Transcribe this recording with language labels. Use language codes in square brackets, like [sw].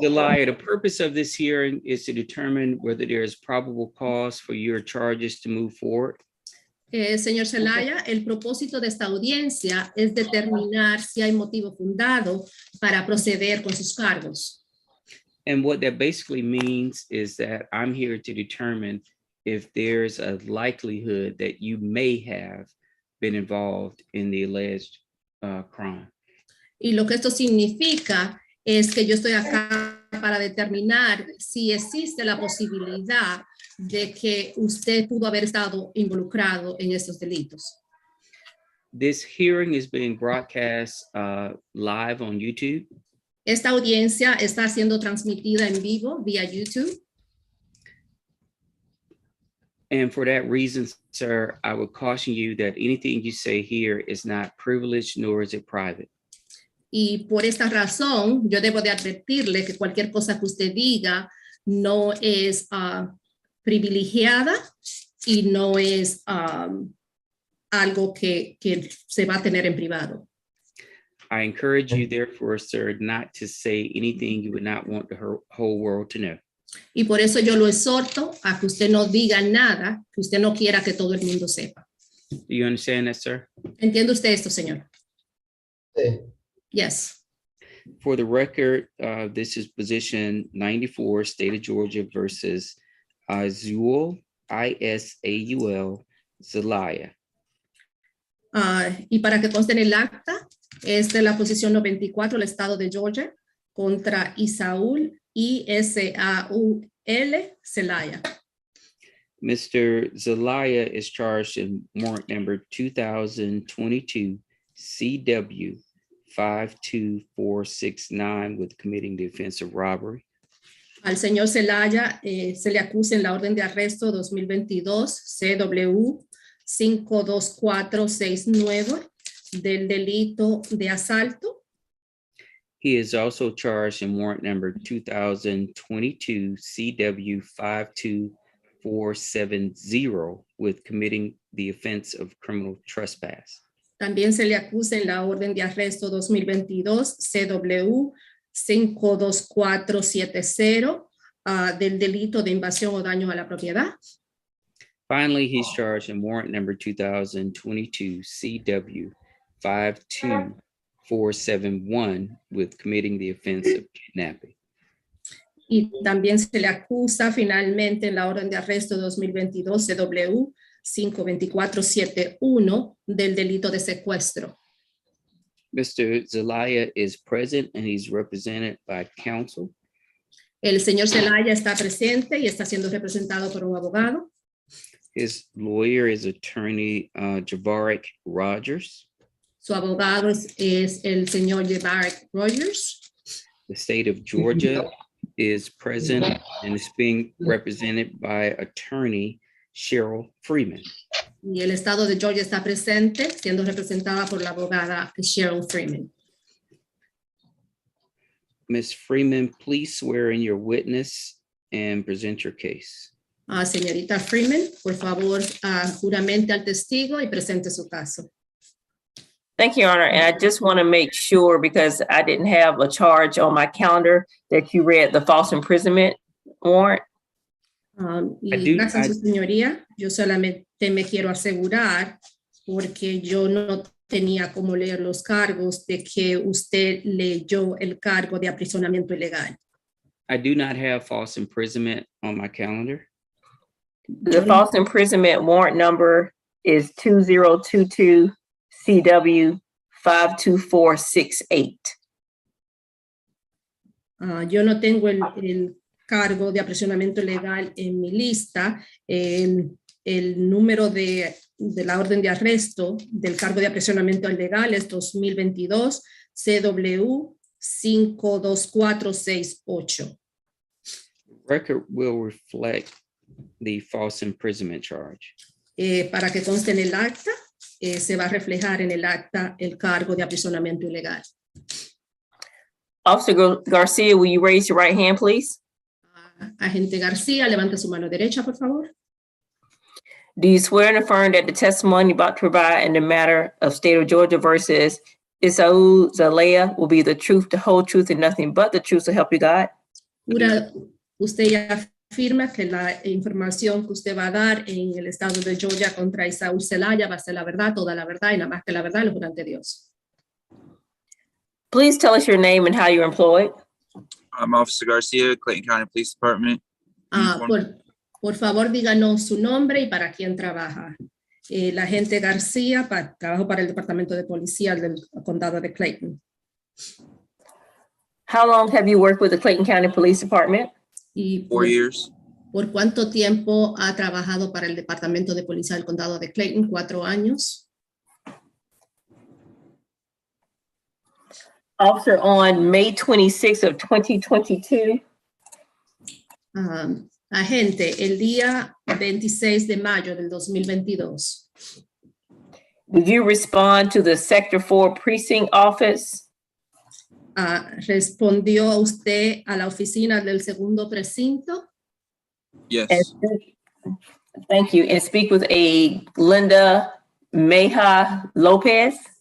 [en] Zelaya, the purpose of this hearing is to determine whether there is probable cause for your charges to move forward. [es] Señor Zelaya, el propósito de esta audiencia es determinar si hay motivo fundado para proceder con sus cargos. [en] And what that basically means is that I'm here to determine if there's a likelihood that you may have been involved in the alleged crime. [es] Y lo que esto significa es que yo estoy acá para determinar si existe la posibilidad de que usted pudo haber estado involucrado en estos delitos. [en] This hearing is being broadcast live on YouTube. [es] Esta audiencia está siendo transmitida en vivo vía YouTube. [en] And for that reason, sir, I would caution you that anything you say here is not privileged nor is it private. [es] Y por esta razón, yo debo de advertirle que cualquier cosa que usted diga no es privilegiada y no es algo que se va a tener en privado. [en] I encourage you, therefore, sir, not to say anything you would not want the whole world to know. [es] Y por eso yo lo exhorto a que usted no diga nada que usted no quiera que todo el mundo sepa. [en] Do you understand that, sir? [es] ¿Entiende usted esto, señor? Sí. [en] Yes. For the record, this is position 94, State of Georgia versus Isaul, I-S-A-U-L, Zelaya. [es] Y para que conste en el acta, esta es la posición 94 del estado de Georgia contra Isaul, I-S-A-U-L, Zelaya. [en] Mr. Zelaya is charged in warrant number 2022 CW 52469 with committing the offense of robbery. [es] Al señor Zelaya se le acusa en la orden de arresto 2022 CW 52469 del delito de asalto. [en] He is also charged in warrant number 2022 CW 52470 with committing the offense of criminal trespass. [es] También se le acusa en la orden de arresto 2022 CW 52470 del delito de invasión o daño a la propiedad. [en] Finally, he's charged in warrant number 2022 CW 52471 with committing the offense of kidnapping. [es] Y también se le acusa finalmente en la orden de arresto 2022 CW 52471 del delito de secuestro. [en] Mr. Zelaya is present and he's represented by counsel. [es] El señor Zelaya está presente y está siendo representado por un abogado. [en] His lawyer is attorney Javarik Rogers. [es] Su abogado es el señor Javarik Rogers. [en] The state of Georgia is present and is being represented by attorney Cheryl Freeman. [es] Y el estado de Georgia está presente, siendo representada por la abogada Cheryl Freeman. [en] Ms. Freeman, please swear in your witness and present your case. [es] Señorita Freeman, por favor, juramente al testigo y presente su caso. [en] Thank you, Your Honor. And I just want to make sure, because I didn't have a charge on my calendar, that you read the false imprisonment warrant. [es] Gracias, su señoría. Yo solamente me quiero asegurar, porque yo no tenía como leer los cargos, de que usted leyó el cargo de aprisionamiento ilegal. [en] I do not have false imprisonment on my calendar. The false imprisonment warrant number is 2022 CW 52468. [es] Yo no tengo el cargo de aprisionamiento ilegal en mi lista. El número de la orden de arresto del cargo de aprisionamiento ilegal es 2022 CW 52468. [en] Record will reflect the false imprisonment charge. [es] Para que conste en el acta, se va a reflejar en el acta el cargo de aprisionamiento ilegal. [en] Officer Garcia, will you raise your right hand, please? [es] Agente García, levante su mano derecha, por favor. [en] Do you swear and affirm that the testimony about to provide in the matter of state of Georgia versus Isaú Zelaya will be the truth, the whole truth, and nothing but the truth to help you God? [es] Jura, usted ya afirma que la información que usted va a dar en el estado de Georgia contra Isaú Zelaya va a ser la verdad, toda la verdad y nada más que la verdad, lo juro ante Dios. [en] Please tell us your name and how you're employed. I'm Officer Garcia, Clayton County Police Department. [es] Por favor, díganos su nombre y para quién trabaja. El agente García, trabajo para el Departamento de Policía del Condado de Clayton. [en] How long have you worked with the Clayton County Police Department? [es] Y [en] 4 years. [es] ¿Por cuánto tiempo ha trabajado para el Departamento de Policía del Condado de Clayton? 4 años. [en] Officer, on May 26th of 2022, [es] Agente, el día 26 de mayo del 2022, [en] did you respond to the Sector 4 Precinct Office [es] ¿respondió usted a la oficina del segundo precinto? [en] Yes. Thank you, and speak with a Linda Meja Lopez?